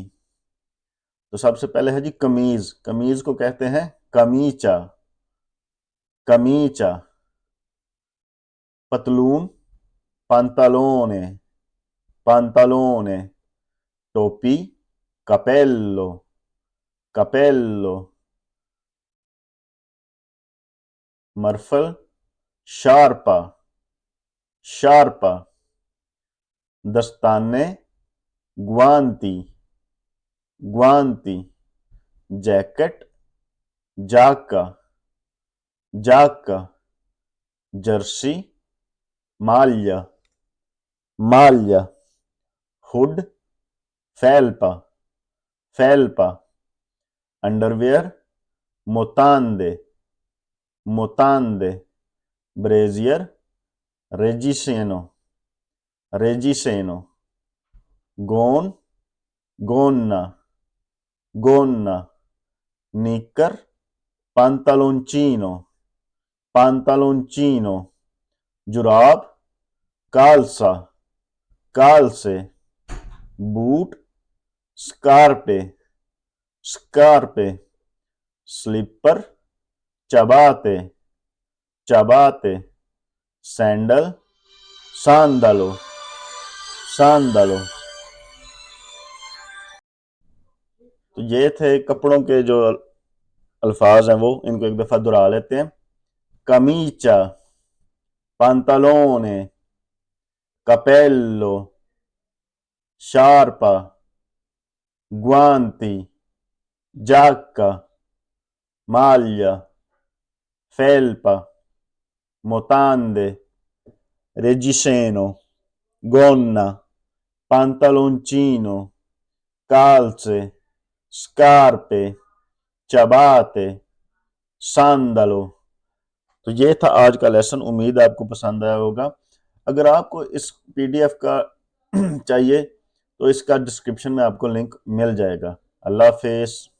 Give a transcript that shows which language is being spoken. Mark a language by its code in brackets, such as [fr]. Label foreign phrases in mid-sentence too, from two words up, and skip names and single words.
[ur] تو سب سے پہلے ہے جی قمیض۔ قمیض کو کہتے ہیں کمیچا. [it] कमीचा। पतलून pantalone pantalone। टोपी capello capello। मरफल sciarpa sciarpa. दस्ताने guanti guanti। जैकेट giacca giacca. जर्सी maglia maglia। हुड felpa felpa। अंडरवियर mutande mutande। ब्रेजियर reggiseno reggiseno। गोन gonna gonna। निकर pantaloncino pantaloncino। जुराब calza calze। बूट scarpe scarpe। स्लीपर ciabatte ciabatte। सैंडल sandalo sandalo। [ur] تو یہ تھے کپڑوں کے جو الفاظ ہیں وہ ان کو ایک دفعہ دہرا لیتے ہیں. [it] कमीचा pantalone capello sciarpa guanti giacca maglia felpa mutande reggiseno gonna pantaloncino calze scarpe ciabatte sandalo। [ur] تو یہ تھا آج کا لیسن. امید ہے آپ کو پسند آیا ہوگا۔ اگر آپ کو اس پی ڈی ایف کا چاہیے تو اس کا ڈسکرپشن میں آپ کو لنک مل جائے گا. اللہ حافظ.